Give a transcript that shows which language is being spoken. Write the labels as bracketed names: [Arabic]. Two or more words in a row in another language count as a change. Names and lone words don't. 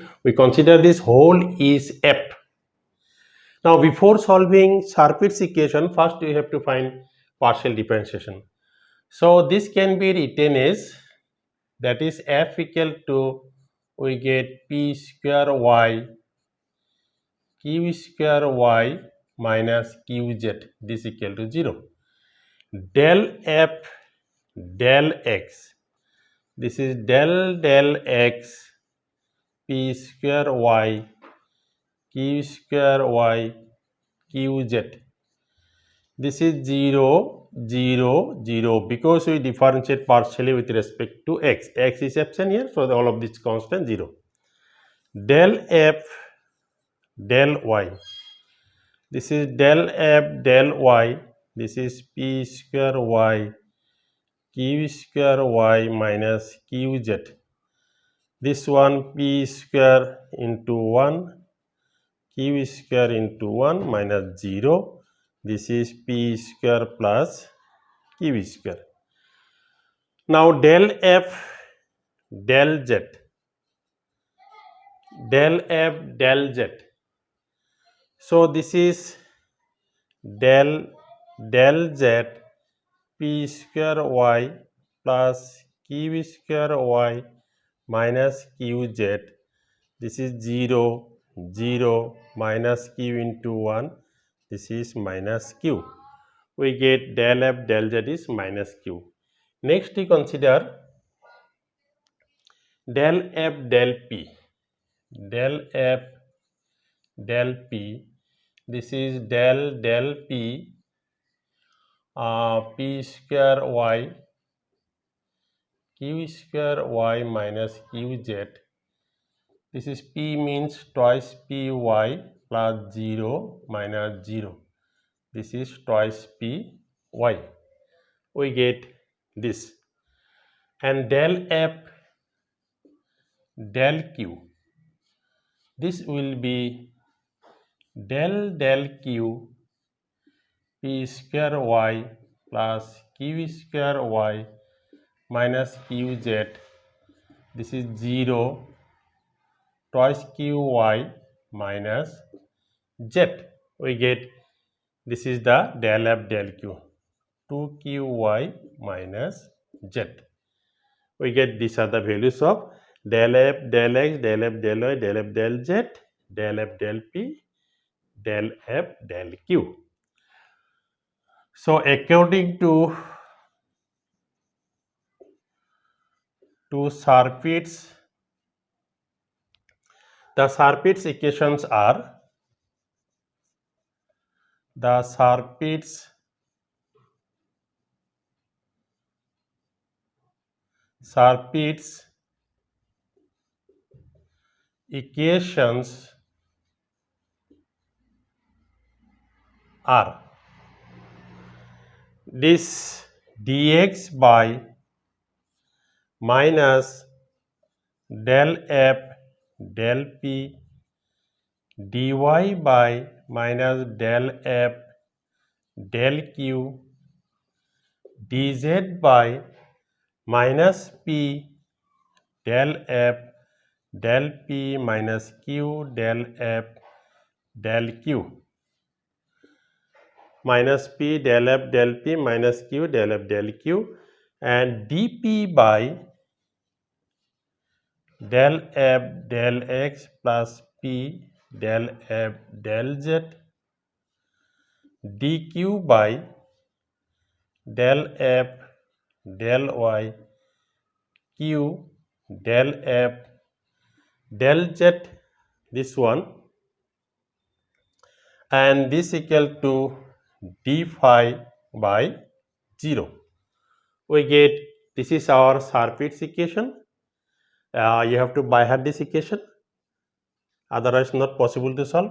[English] We consider this whole is f. Now before solving Charpit's equation, first we have to find partial differentiation. So this can be written as, that is f equal to, we get p²y q² minus qz, this equal to 0. Del f del x, this is del x p² q² qz. This is 0, 0, 0 because we differentiate partially with respect to x. X is absent here, so all of this constant 0. Del f del y. This is del f del y. This is p² q² minus qz. This one p² into 1 q² into 1 minus 0. This is p² plus q². Now del f del z, del f del z. So this is del z p² plus q² minus qz. This is 0, 0 minus q into 1. This is minus q. We get del f del z is minus q. Next we consider del f del p. Del f del p. This is del p p² q² minus qz. This is p means twice py plus 0 minus 0. This is twice py. We get this. And del f del q. This will be del q p² plus q² minus qz. This is 0 twice qy minus z. We get, this is the del f del q, 2qy minus z. We get these are the values of del f del x, del f del y, del f del z, del f del p, del f del q. So according to Charpit's, the Charpit's equations are, the Charpit's equations are this dx by minus del f del p, dy by minus del f del q, dz by minus p del f del p minus q del f del q, minus p del f del p minus q del f del q, and dp by del f del x plus p del f del z, dq by del f del y q del f del z, this one, and this equal to d phi by 0. We get this is our Charpit's equation. You have to by heart this equation, otherwise not possible to solve.